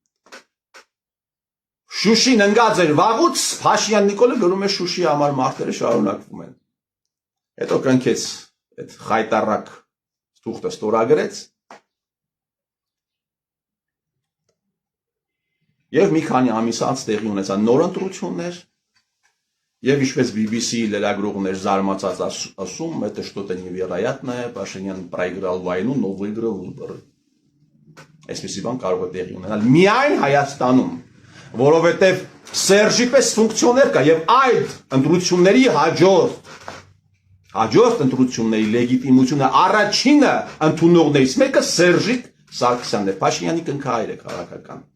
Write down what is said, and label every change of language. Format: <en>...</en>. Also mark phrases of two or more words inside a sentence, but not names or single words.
<hy>Շուշին ընկած էր վաղուց, Փաշինյան Նիկոլը գրում է Շուշի համար մարդերը շարունակվում են, հետո կնքեց այդ խայտառակ թուղթը ստորագրեց, և մի քանի ամիս անց տեղի ունեցան նոր ընտրություններ, և ինչպես BBC լրագրողներ զարմացած ասում,</hy> <ru>это что-то невероятное, Փաշինյան проиграл войну, но выиграл выборы։</ru> <hy>Այսպիսի բան կարող է տեղի ունենալ միայն Հայաստանում, որովհետև Սերժի պես ֆունկցիոներ կա և այդ ընտրությունների հաջորդ ընտրությունների լեգիտիմությունը առաջինը ընդունողներից մեկը Սերժիկ Սարգսյանն է, Փաշինյանի կնքահայրը քաղաքական։</hy>